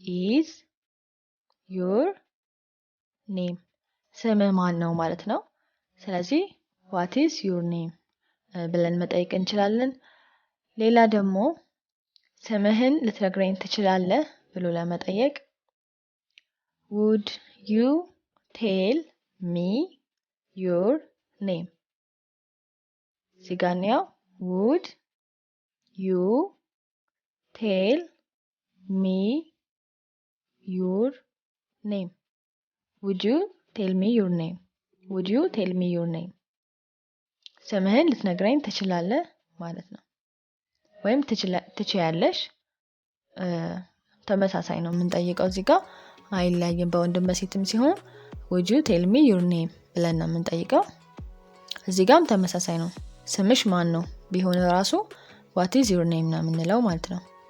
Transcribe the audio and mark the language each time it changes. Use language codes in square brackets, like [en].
[en] is your name [am] ስምህ ማን ነው ማለት ነው። ስለዚህ [en] What is your name [am] ብለን መጠየቅ እንችላለን። ሌላ ደግሞ ስምህን ልትነግረኝ ትችላለህ ብሎ ለመጠየቅ [en] Would you tell me your name? [am] እዚህ ጋር ነው [en] Would you tell me your name? Would you tell me your name? Would you tell me your name? [am] ስምህን ልትነግረኝ ትችላለህ ማለት ነው። ወይም ትችያለሽ፣ ተመሳሳይ ነው የምንጠይቀው። እዚህ ጋር አይለያይም። በወንድም በሴትም ሲሆን [en] Would you tell me your name [am] ብለን ነው የምንጠይቀው። እዚህ ጋርም ተመሳሳይ ነው። ስምሽ ማን ነው ቢሆን ራሱ [en] What is your name [am] ነው የምንለው ማለት ነው።